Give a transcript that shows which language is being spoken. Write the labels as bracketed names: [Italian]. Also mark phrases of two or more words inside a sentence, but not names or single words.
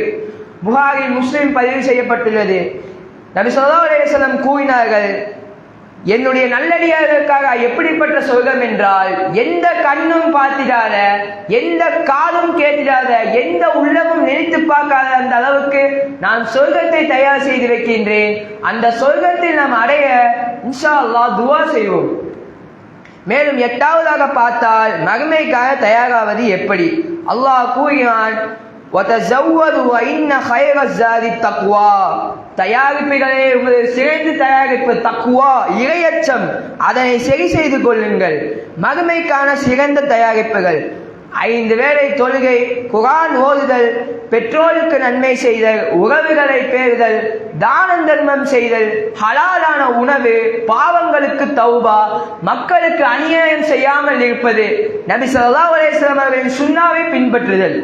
[Tamil] புகாரி முஸ்லிம் பதிவு செய்யப்பட்டுள்ளது. நபி [Arabic] صلى الله عليه وسلم [Tamil] கூறினார்கள், என்னுடைய நல்லடியார்களுக்காக எப்படிப்பட்ட சொர்க்கம் என்றால், எந்த கண்ணும் பார்த்திடாத, எந்த காதும் கேட்டிடாத, எந்த உள்ளமும் நினைத்து பார்க்காத அந்த அளவுக்கு நான் சொர்க்கத்தை தயார் செய்து வைக்கின்றேன். அந்த சொர்க்கத்தில் நாம் அடைய [Arabic] إن شاء الله [Tamil] துஆ செய்வோம். மேலும் 8ஆவதாக பார்த்தால் மறுமைக்காக தயாராவது எப்படி? அல்லாஹ் கூறினான், [Arabic] وَتَزَوَّدُوا وَإِنَّ خَيْرَ الزَّادِ التَّقْوَى [Tamil] தயாரிப்புகளே உங்களது சிறந்த தயாரிப்பு தக்வா இறையச்சம், அதனை சரி செய்து கொள்ளுங்கள். மறுமைக்கான சிறந்த தயாரிப்புகள் 5 வேளை தொழுகை, குர்ஆன் ஓதுதல், பெற்றோருக்கு நன்மை செய்தல், உறவுகளை பேறுதல், தானம் தர்மம் செய்தல், ஹலாலான உணவு, பாவங்களுக்கு தௌபா, மக்களுக்கு அநியாயம் செய்யாமல் இருப்பது, நபி [Arabic] صلى الله عليه وسلم [Tamil] அவர்களின் சுன்னாவை பின்பற்றுதல்.